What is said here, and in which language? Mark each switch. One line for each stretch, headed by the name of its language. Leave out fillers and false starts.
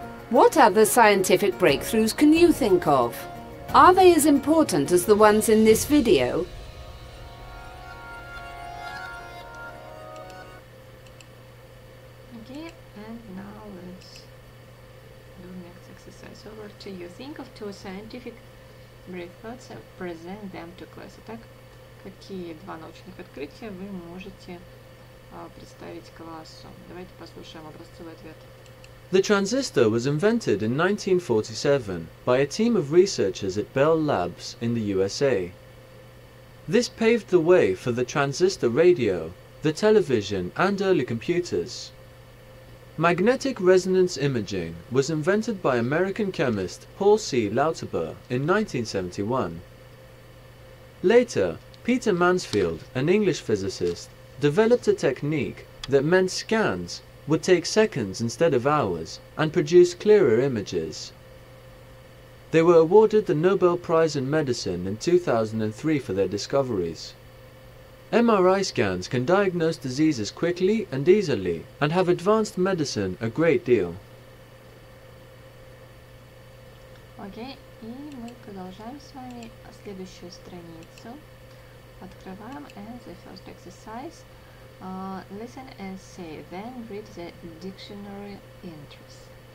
English: What other scientific breakthroughs can you think of? Are they as important as the ones in this video? Okay, and now let's do next exercise. Over to you. Think of two scientific breakthroughs and present them to class.
Russian: Итак, какие два научных открытия вы можете представить классу? Давайте послушаем образцовый ответ.
English: The transistor was invented in 1947 by a team of researchers at Bell Labs in the USA. This paved the way for the transistor radio, the television, and early computers. Magnetic resonance imaging was invented by American chemist Paul C. Lauterbur in 1971. Later, Peter Mansfield, an English physicist, developed a technique that meant scans would take seconds instead of hours and produce clearer images. They were awarded the Nobel Prize in Medicine in 2003 for their discoveries. MRI scans can diagnose diseases quickly and easily and have advanced medicine a great deal.
Russian: Окей, и мы продолжаем с вами следующую страницу. Открываем,
English: and the first exercise. Listen and say, then read the dictionary entries.